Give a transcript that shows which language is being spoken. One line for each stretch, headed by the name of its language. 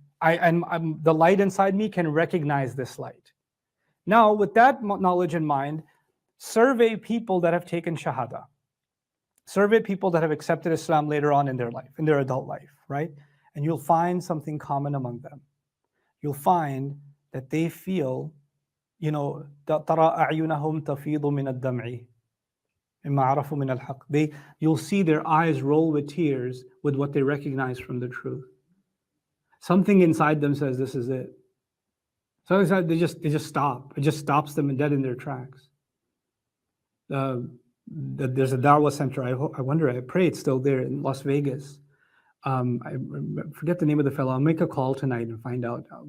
English: The light inside me can recognize this light. Now, with that knowledge in mind, survey people that have taken shahada. Survey people that have accepted Islam later on in their life, in their adult life, right? And you'll find something common among them. You'll find that they feel,
Arabic: تَرَى أَعْيُنَهُمْ تَفِيضُ مِنَ الدَّمْعِ مِمَّا عَرَفُوا مِنَ الْحَقِّ.
English: You'll see their eyes roll with tears with what they recognize from the truth. Something inside them says, this is it. So they just stop. It just stops them dead in their tracks. There's a Dawah center. I pray it's still there in Las Vegas. I forget the name of the fellow. I'll make a call tonight and find out.